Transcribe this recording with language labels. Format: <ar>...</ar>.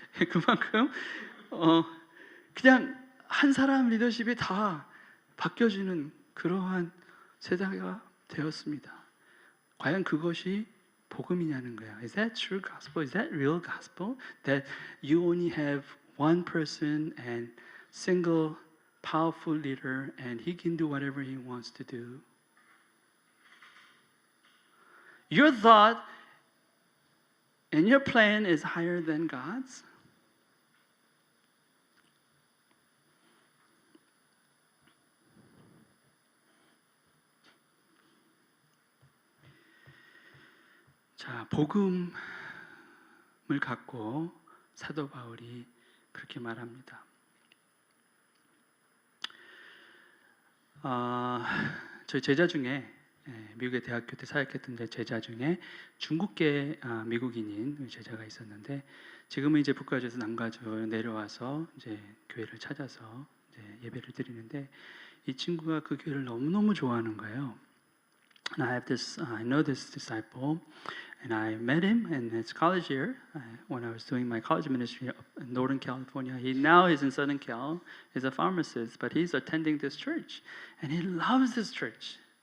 <ko>그만큼 그냥 한 사람 리더십이 다 바뀌어지는 그러한 세대가 되었습니다. 과연 그것이 복음이냐는 거예요.</ko> <en>Is that true gospel? Is that real gospel? That you only have one person and single powerful leader and he can do whatever he wants to do. Your thought and your plan is higher than God's.</en> <ko>자, 복음을 갖고 사도 바울이 그렇게 말합니다. 저희 제자 중에 미국의 대학교 때 사역했던 제자 중에 중국계 미국인인 제자가 있었는데 지금은 이제 북가주에서 남가주 내려와서 이제 교회를 찾아서 이제 예배를 드리는데 이 친구가 그 교회를 너무너무 좋아하는 거예요.</ko> <en>And I know this disciple, and I met him in his college year when I was doing my college ministry in Northern California. Now he's in Southern Cal. He's a pharmacist, but he's attending this church, and he loves this church.</en>